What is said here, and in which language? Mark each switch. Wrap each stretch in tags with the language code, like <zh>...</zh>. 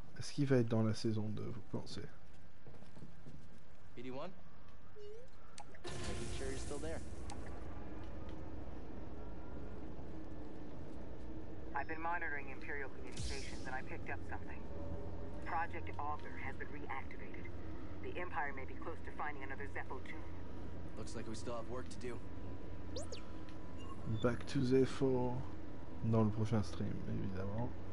<fr>Est-ce qu'il va être dans la saison 2, vous pensez? BD1?</fr> <en>Making sure you're still there. I've been monitoring Imperial communications and I picked up something. Project Augur has been reactivated. The Empire may be close to finding another Zepho tomb. Looks like we still have work to do. Back to Zepho</en> <fr>dans le prochain stream, évidemment.</fr>